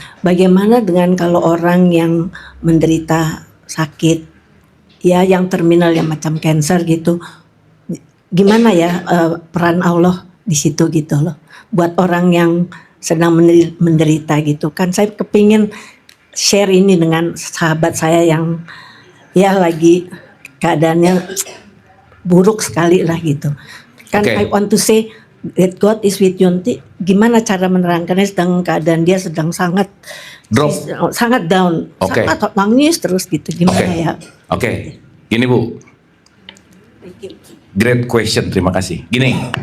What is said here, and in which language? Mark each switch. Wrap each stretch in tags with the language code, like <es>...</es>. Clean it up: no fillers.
<id>Bagaimana dengan kalau orang yang menderita sakit, ya yang terminal yang macam cancer gitu, gimana ya peran Allah di situ gitu loh, buat orang yang sedang menderita gitu kan. Saya kepingin share ini dengan sahabat saya yang ya lagi keadaannya buruk sekali lah gitu kan. Okay.</id> <en>I want to say that God is with you.</en> <id>Nanti gimana cara menerangkannya, sedang keadaan dia sedang sangat</id> <en>Drop.</en> <id>sangat down, Okay. sangat nangis terus gitu, gimana ya. Oke. Gini Bu,</id> <en>Thank you. great question,</en> <id>terima kasih. Gini.</id>